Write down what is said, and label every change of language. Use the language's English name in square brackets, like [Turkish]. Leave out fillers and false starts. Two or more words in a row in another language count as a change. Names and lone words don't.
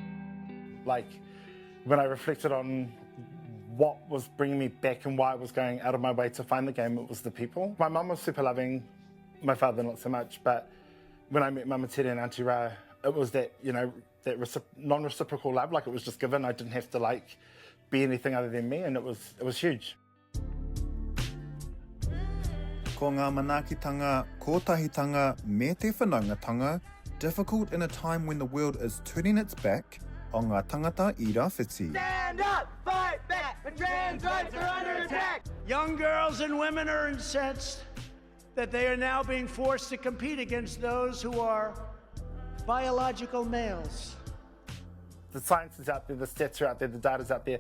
[English] When I reflected on what was bringing me back and why I was going out of my way to find the game, it was the people. My mum was super loving, my father not so much, but when I met Mama Tere and Auntie Ra, it was that, that non-reciprocal love, it was just given. I didn't have to be anything other than me, and it was huge. [Māori] Ko ngā manaakitanga, kotahitanga, me te whanaungatanga, [English] difficult in a time when the world is turning its back on [Māori] ngā tangata I rāwhiti. [English] Stand up, fight back, the trans rights are under attack. Young girls and women are incensed that they are now being forced to compete against those who are biological males. The science is out there, the stats are out there, the data's out there.